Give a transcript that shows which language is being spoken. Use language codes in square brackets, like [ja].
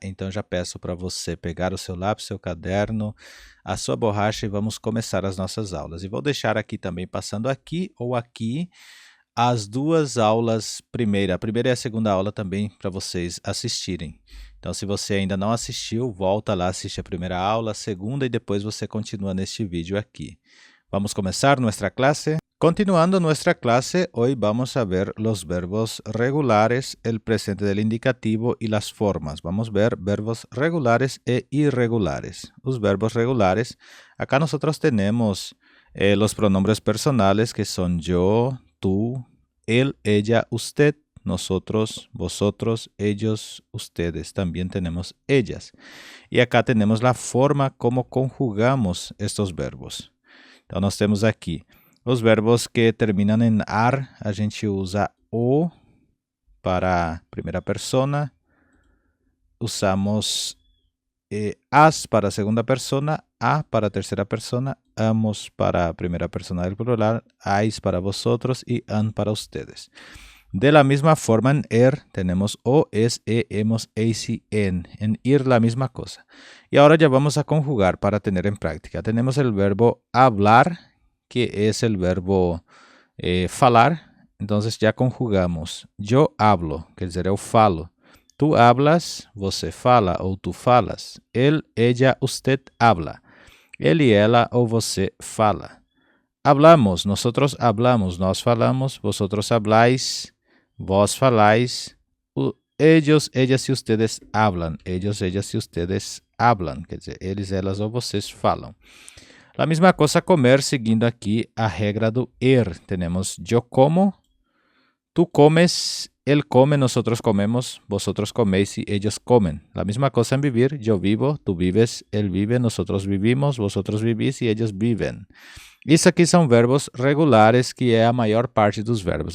[pt] Então já peço para você pegar o seu lápis, seu caderno, a sua borracha e vamos começar as nossas aulas. E vou deixar aqui também, passando aqui ou aqui, as duas aulas, a primeira e a segunda aula também para vocês assistirem. Então, se você ainda não assistiu, volta lá, assiste a primeira aula, a segunda e depois você continua neste vídeo aqui. Vamos começar nossa classe? [es] Continuando nuestra clase, hoy vamos a ver los verbos regulares, el presente del indicativo y las formas. Vamos a ver verbos regulares e irregulares. Los verbos regulares, acá nosotros tenemos los pronombres personales que son yo, tú, él, ella, usted, nosotros, vosotros, ellos, ustedes. También tenemos ellas. Y acá tenemos la forma como conjugamos estos verbos. [pt] Então, nós temos aqui os verbos que terminam em ar, a gente usa o para a primeira persona, usamos as para a segunda persona, a para a terceira persona, amos para a primeira persona del plural, [es] ais para vosotros y an para ustedes. De la misma forma, en tenemos o, es, hemos, eis y en. En ir la misma cosa. Y ahora ya vamos a conjugar para tener en práctica. Tenemos el verbo hablar, que es el verbo falar. Entonces ya conjugamos. Yo hablo, [pt] quer dizer, eu falo. [es] Tu hablas, [pt] você fala ou tu falas. [es] Él, ella, usted habla. [pt] Ele e ela ou você fala. [es] Hablamos, nosotros hablamos, [pt] nós falamos, [es] vosotros habláis, [pt] vós falais, [es] ellos, ellas e ustedes hablan, ellos, ellas e ustedes hablan, [pt] quer dizer, eles, elas ou vocês falam. A mesma coisa comer, seguindo aqui a regra do Temos [es] yo como, tú comes, él come, nosotros comemos, vosotros coméis y ellos comen. La misma cosa en vivir, yo vivo, tú vives, él vive, nosotros vivimos, vosotros vivís y ellos viven. [pt] Isso aqui são verbos regulares, que é a maior parte dos verbos.